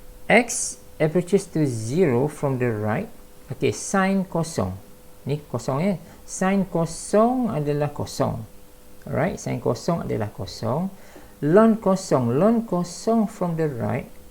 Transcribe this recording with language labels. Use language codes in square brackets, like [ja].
[en] X approaches to 0 from the right. [ms] Okay, sin kosong. Ni kosong ya. Sin kosong adalah kosong. Alright, sin kosong adalah kosong. [en] Ln kosong from the right.